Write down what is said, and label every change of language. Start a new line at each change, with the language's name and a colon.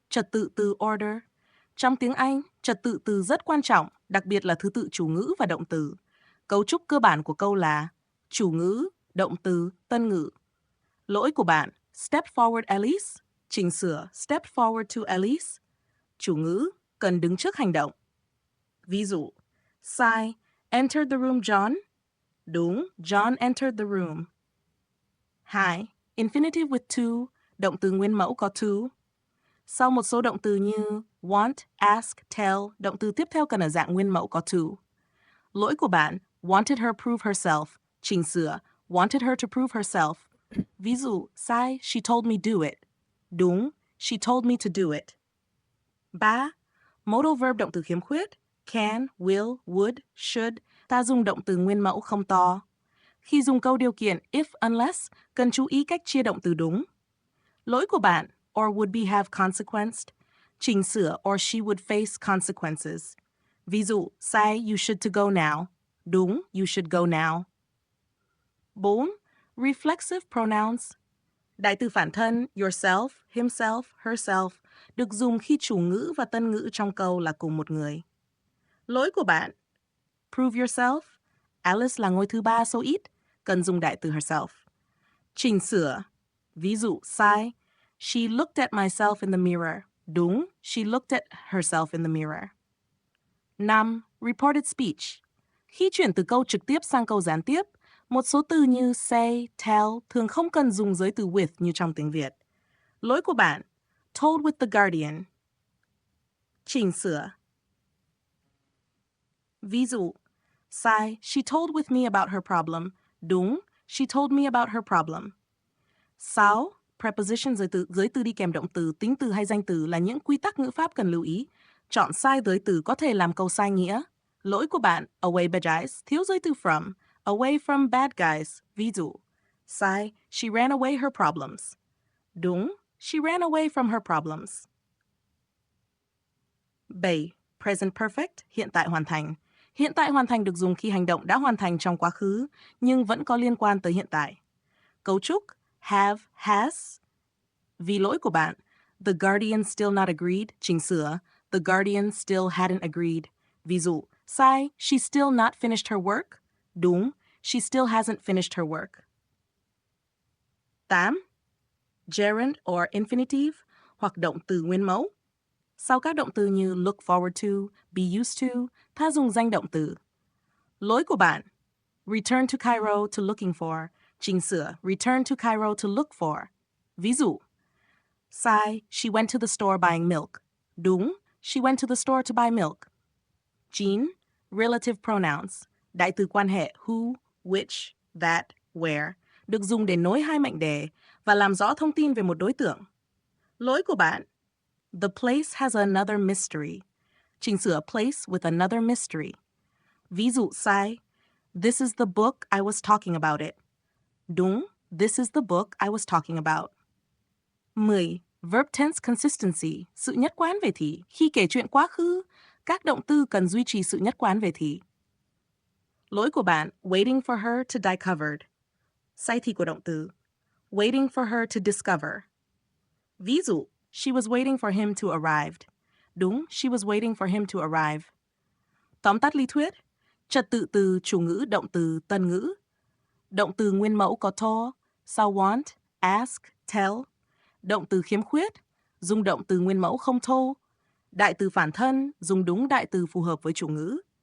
Vietnamese: Trật tự từ order. Trong tiếng Anh, trật tự từ rất quan trọng, đặc biệt là thứ tự chủ ngữ và động từ. Cấu trúc cơ bản của câu là chủ ngữ, động từ, tân ngữ. Lỗi của bạn,
English: step forward Alice,
Vietnamese: chỉnh sửa
English: step forward to Alice.
Vietnamese: Chủ ngữ, cần đứng trước hành động. Ví dụ, sai,
English: enter the room John.
Vietnamese: Đúng,
English: John entered the room. 2. Infinitive with to,
Vietnamese: động từ nguyên mẫu có to. Sau một số động từ như want, ask, tell, động từ tiếp theo cần ở dạng nguyên mẫu có to. Lỗi của bạn,
English: wanted her prove herself,
Vietnamese: chỉnh sửa,
English: wanted her to prove herself.
Vietnamese: Ví dụ, sai,
English: she told me do it.
Vietnamese: Đúng,
English: she told me to do it. 3. Modal verb
Vietnamese: động từ khiếm khuyết, can, will, would, should, ta dùng động từ nguyên mẫu không to. Khi dùng câu điều kiện if unless, cần chú ý cách chia động từ đúng. Lỗi của bạn,
English: or would be have consequenced,
Vietnamese: chỉnh sửa
English: or she would face consequences.
Vietnamese: Ví dụ, sai,
English: you should to go now.
Vietnamese: Đúng,
English: you should go now. 4. Reflexive pronouns.
Vietnamese: Đại từ phản thân yourself, himself, herself được dùng khi chủ ngữ và tân ngữ trong câu là cùng một người. Lỗi của bạn,
English: prove yourself.
Vietnamese: Alice là ngôi thứ ba số ít, cần dùng đại từ herself. Chỉnh sửa. Ví dụ, sai,
English: she looked at myself in the mirror.
Vietnamese: Đúng,
English: she looked at herself in the mirror. 5. Reported speech.
Vietnamese: Khi chuyển từ câu trực tiếp sang câu gián tiếp, một số từ như say, tell thường không cần dùng giới từ with như trong tiếng Việt. Lỗi của bạn,
English: told with the guardian.
Vietnamese: Chỉnh sửa. Ví dụ, sai,
English: she told with me about her problem.
Vietnamese: Đúng,
English: she told me about her problem. 6.
Vietnamese: Preposition giới từ đi kèm động từ, tính từ hay danh từ là những quy tắc ngữ pháp cần lưu ý. Chọn sai giới từ có thể làm câu sai nghĩa. Lỗi của bạn,
English: away bad guys,
Vietnamese: thiếu giới từ from,
English: away from bad guys.
Vietnamese: Ví dụ, sai,
English: she ran away her problems.
Vietnamese: Đúng,
English: she ran away from her problems. 7. Present perfect,
Vietnamese: hiện tại hoàn thành. Hiện tại hoàn thành được dùng khi hành động đã hoàn thành trong quá khứ, nhưng vẫn có liên quan tới hiện tại. Cấu trúc,
English: have, has.
Vietnamese: Vì lỗi của bạn,
English: the guardian still not agreed,
Vietnamese: chỉnh sửa,
English: the guardian still hadn't agreed.
Vietnamese: Ví dụ, sai,
English: she still not finished her work.
Vietnamese: Đúng,
English: she still hasn't finished her work. 8. Gerund or infinitive,
Vietnamese: hoặc động từ nguyên mẫu. Sau các động từ như look forward to, be used to, ta dùng danh động từ. Lỗi của bạn,
English: return to Cairo to looking for,
Vietnamese: chỉnh sửa,
English: return to Cairo to look for.
Vietnamese: Ví dụ, sai,
English: she went to the store buying milk.
Vietnamese: Đúng,
English: she went to the store to buy milk. 9. Relative pronouns,
Vietnamese: đại từ quan hệ who, which, that, where, được dùng để nối hai mệnh đề và làm rõ thông tin về một đối tượng. Lỗi của bạn,
English: the place has another mystery.
Vietnamese: Chỉnh sửa
English: place with another mystery.
Vietnamese: Ví dụ sai,
English: this is the book I was talking about it.
Vietnamese: Đúng,
English: This is the book I was talking about. 10. Verb tense consistency,
Vietnamese: sự nhất quán về thì. Khi kể chuyện quá khứ, các động từ cần duy trì sự nhất quán về thì. Lỗi của bạn,
English: waiting for her to die covered.
Vietnamese: Sai thì của động từ,
English: waiting for her to discover.
Vietnamese: Ví dụ,
English: she was waiting for him to arrive.
Vietnamese: Đúng,
English: she was waiting for him to arrive.
Vietnamese: Tóm tắt lý thuyết, trật tự từ chủ ngữ động từ tân ngữ. Động từ nguyên mẫu có to, sau want, ask, tell. Động từ khiếm khuyết, dùng động từ nguyên mẫu không thô. Đại từ phản thân, dùng đúng đại từ phù hợp với chủ ngữ.